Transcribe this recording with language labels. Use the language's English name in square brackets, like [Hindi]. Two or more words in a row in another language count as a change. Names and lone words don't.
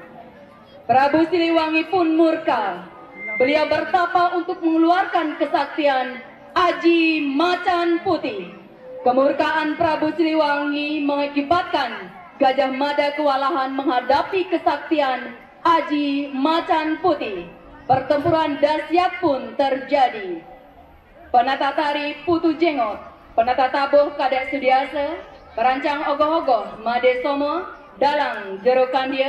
[Indonesian] Prabu Siliwangi pun murka. Beliau bertapa untuk mengeluarkan kesaktian Aji Macan Putih. Kemurkaan Prabu Siliwangi mengakibatkan Gajah Mada kewalahan menghadapi kesaktian Aji Macan Putih. Pertempuran dahsyat pun terjadi. Penata tari Putu Jengot, penata tabuh Kadek Sudiasa, perancang ogoh-ogoh Made Somo, dalang Jero Kandia.